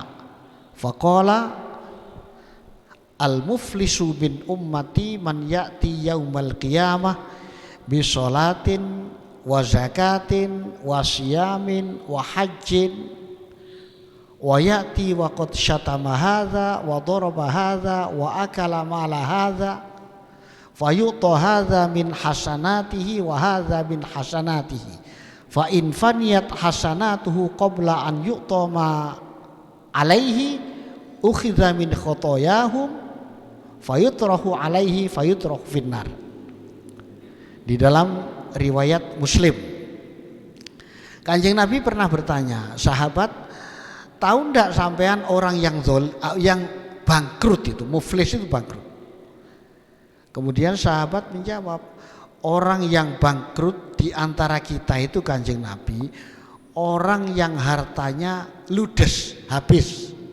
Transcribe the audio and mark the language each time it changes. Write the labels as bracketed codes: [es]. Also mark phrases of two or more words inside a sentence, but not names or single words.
[ar] فقال المفلس من أمتي من يأتي يوم القيامة بصلاة وزكاة و وصيام وحج ويأتي وقد شتم هذا وضرب هذا وأكل مال هذا فيعطى هذا من حسناته وهذا من حسناته فإن فنيت حسناته قبل أن يقضى ما عليه أخذ من خطاياهم فطرح عليه فيطرح في النار. [id] Di dalam riwayat Muslim, Kanjeng Nabi pernah bertanya, sahabat, tahu [jv] ndak sampean [id] orang yang bangkrut itu, muflis itu bangkrut. Kemudian sahabat menjawab, orang yang bangkrut di antara kita itu Kanjeng Nabi, orang yang hartanya ludes, habis.